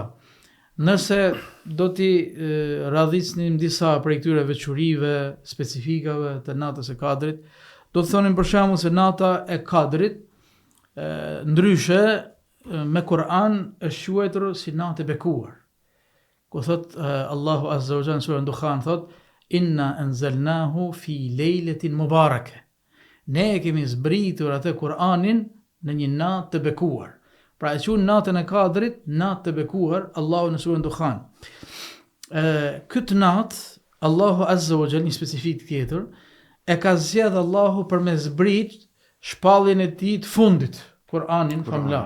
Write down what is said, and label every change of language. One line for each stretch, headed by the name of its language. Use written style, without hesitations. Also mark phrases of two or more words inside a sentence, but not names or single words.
Albanian: Nëse do t'i radhisnim disa prej këtyre veçurive specifikave të natës e Kadrit, do të thonim për shembull se nata e Kadrit ndryshe me Kur'an është quajtur si natë e bekuar. Ku thot Allahu
Arabic: عز وجل
Albanian: në surën Dukhan thot
Arabic: إنا أنزلناه في ليلة مباركة.
Albanian: Ne e kemi zbritur atë Kur'anin në një natë të bekuar. Pra e quajnë natën e Kadrit natë të bekuar Allahu në surën Dukhan. Këtë natë Allahu
Arabic: عز وجل
Albanian: një specifik tjetër e ka zgjedh Allahu për me zbrit shpalljen e tij të fundit, Kur'anin famlar.